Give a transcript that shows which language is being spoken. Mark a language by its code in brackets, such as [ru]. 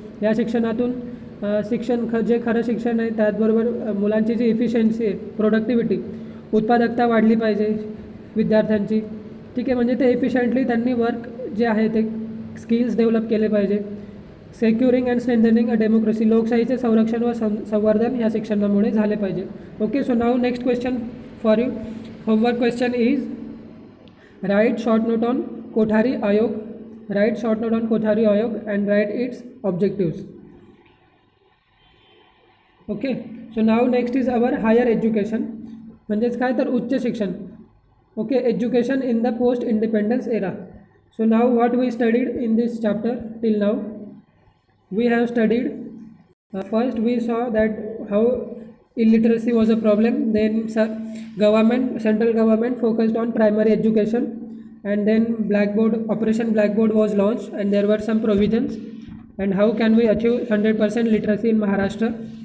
[mr] या शिक्षणातून जे खरं शिक्षण आहे त्याचबरोबर मुलांची जी इफिशियन्सी आहे, प्रोडक्टिव्हिटी, उत्पादकता वाढली पाहिजे विद्यार्थ्यांची. ठीक आहे, म्हणजे ते इफिशियंटली त्यांनी वर्क जे आहे ते स्किल्स डेव्हलप केले पाहिजे. [en] securing and strengthening a democracy, [mr] लोकशाहीचे संरक्षण व संवर्धन या शिक्षणामुळे झाले पाहिजे. [en] Okay, so now next question for you. Homework question is write short note on Kothari आयोग. Write short note on Kothari आयोग and write its objectives. Okay, so now next is our higher education, [mr] म्हणजेच काय तर उच्च शिक्षण. [en] Okay, education in the post independence era. So now what we studied in this chapter till now. We have studied first we saw that how illiteracy was a problem, then central government focused on primary education, and then Operation Blackboard was launched, and there were some provisions, and how can we achieve 100% literacy in Maharashtra.